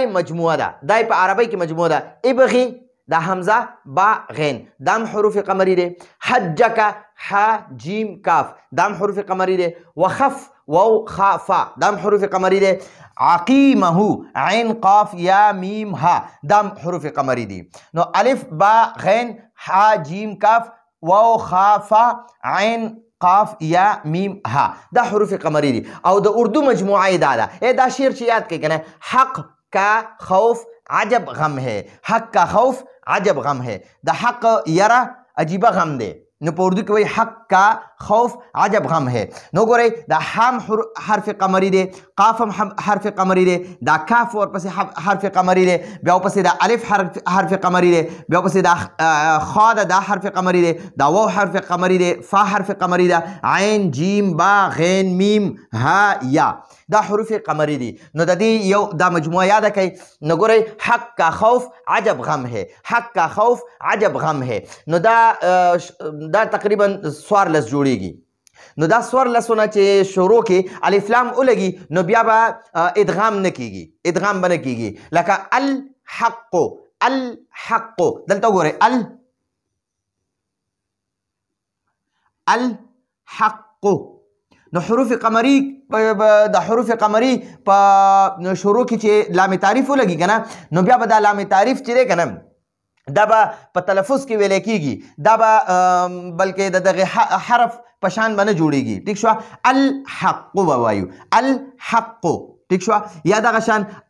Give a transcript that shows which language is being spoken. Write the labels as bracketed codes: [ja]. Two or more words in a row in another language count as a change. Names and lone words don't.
[ps] مجموعه ده دای په عربی کې مجموعه ده ابغي دا حمزه با غین دام حروف قمری ده حجک ح جیم کاف دام حروف قمری ده وخف واو خا فا دام حروف قمری ده عقیمه عین قاف یا میم ها دام حروف قمری دي نو الف با غین ح جیم کاف واو خا فا عین قاف یا میم ها دا حروف قمری دي او د اردو مجموعه دا شعر چې یاد کړئ کنه [ur] حق کا خوف عجب غم ہے حق کا خوف عجب غم ہے [ps] دا حق یرا عجیبه غم دی نو په اردو کې وایي [ur] حق کا خوف عجب غم ہے [ps] نو ګورئ دا حم حرف قمری دی قاف هم حرف قمری دی دا کاف ورپسې حرف قمری دی بیا ورپسې دا الف حرف قمری دی بیا ورپسې دا خا دا حرف قمری دی دا واو حرف قمری دی فا حرف قمری دی عین جیم با غین میم ها یا دا حروف قمری دي نو د دې یو دا مجموعه یاد کړئ نو ګورئ [ur] حق کا خوف عجب غم ہے حق کا خوف عجب غم ہے [ps] نو دا تقریبا 14 جوړیږي نو دا 14 چې شروع کې الف لام ولګي نو بیا به ادغام نه کیږي ادغام به نه کیږي لکه الحق دلته ګورئ الحق نو حروف قمری د حروف قمری په شروع کې چې لام تعریف ولګي کنه نو بیا به دا لام تعریف چې دی کنه دا به په تلفظ کې ویل کېږي دا به بلکې د دغه حرف په شان به نه جوړیږي ټیک شو الحق به وایو الحق ټیک شو یا دغه شان